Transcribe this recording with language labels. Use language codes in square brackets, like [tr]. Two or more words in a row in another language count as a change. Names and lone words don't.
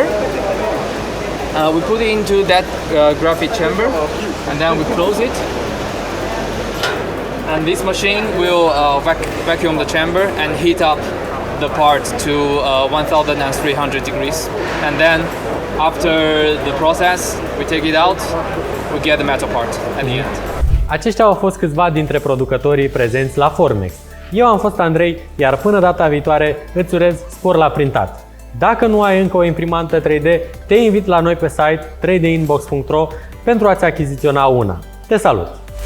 [en] We put it into that graphite chamber and then we close it. And this machine will vacuum the chamber and heat up the part to 1300 degrees. And then after the process, we take it out, we get the metal part at the end. [ro] Aceștia au fost câțiva dintre producătorii prezenți la Formnext. Eu am fost Andrei, iar până data viitoare îți urez spor la printat. Dacă nu ai încă o imprimantă 3D, te invit la noi pe site 3dinbox.ro pentru a-ți achiziționa una. Te salut!